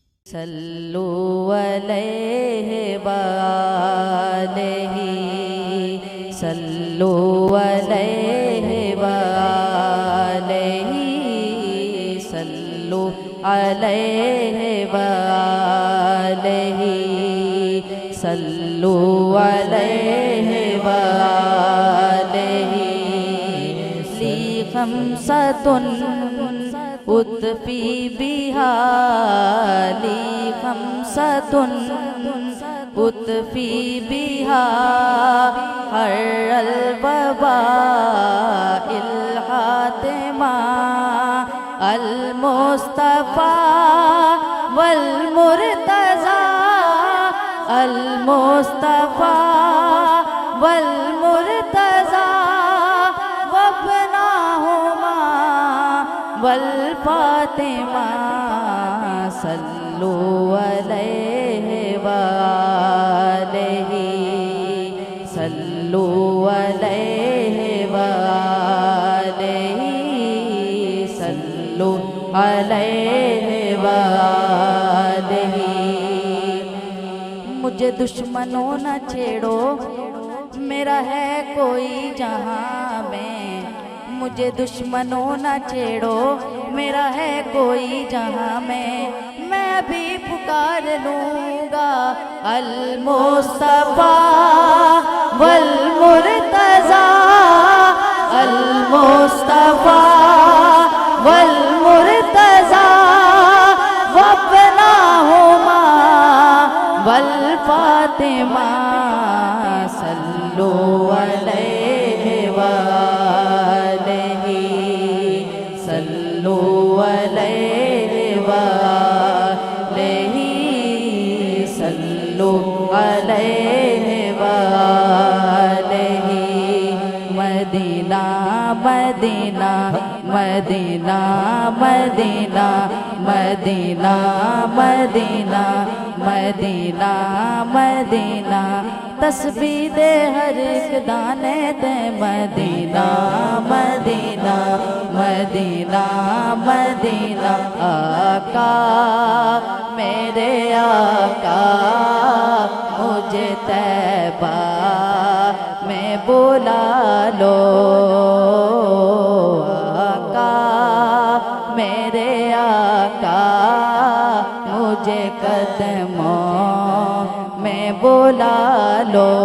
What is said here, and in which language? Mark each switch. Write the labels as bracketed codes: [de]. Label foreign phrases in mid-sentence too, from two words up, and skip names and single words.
[ar] صلوا عليه وآله صلوا عليه وآله صلوا عليه وآله صلوا عليه وآله لي خمسة أطفي بها حر الوباء الحاطمة المصطفى والمرتضى المصطفى والمرتضى وابناهما والفاطمة صلوا عليه وآله صلوا عليه وآله صلوا عليه وآله. [ur] مجھے دشمنو نہ چھیڑو میرا ہے کوئی جہاں میں، مجھے دشمنو نہ چھیڑو میرا ہے کوئی جہاں میں، میں بھی پکار لوں گا [ar] المصطفى والمرتضى المصطفى والمرتضى وابناهما والفاطمة صلوا عليه وآله صلوا عليه وآله صلوا عليه وآله. [ur] मदीना मदीना मदीना मदीना मदीना मदीना मदीना मदीना [pa] تسبیح دے ہر ایک دانے دے [ur] مدینہ مدینہ مدینہ مدینہ آقا میرے آقا مجھے طیبہ میں بلا لو آقا میرے آقا مجھے قدموں میں بلا لو.